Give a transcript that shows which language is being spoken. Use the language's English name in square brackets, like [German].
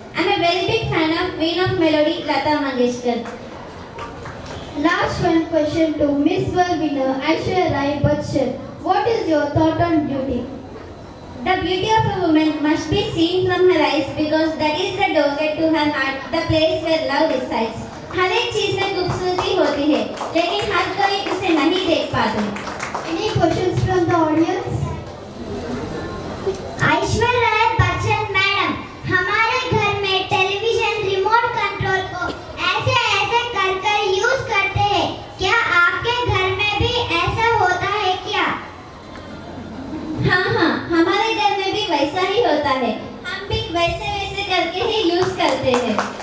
[English] I am a very big fan of Queen of Melody, Lata Mangeshkar. Last one question to Miss World winner Aishwarya Rai Bachchan. What is your thought on beauty? The beauty of a woman must be seen from her eyes because that is the doorway to her heart, the place where love resides. [Hindi] हर एक चीज में खूबसूरती होती है, लेकिन हर कोई उसे नहीं देख पाते. [English] Any questions from the audience? [Hindi] Aishwarya Rai Bachchan madam, हमारे घर में टेलीविजन रिमोट कंट्रोल को ऐसे ऐसे कर यूज करते हैं. क्या आपके घर में भी ऐसा होता है क्या? हाँ, हमारे घर में भी वैसा ही होता है. हम भी वैसे वैसे करके ही यूज करते हैं.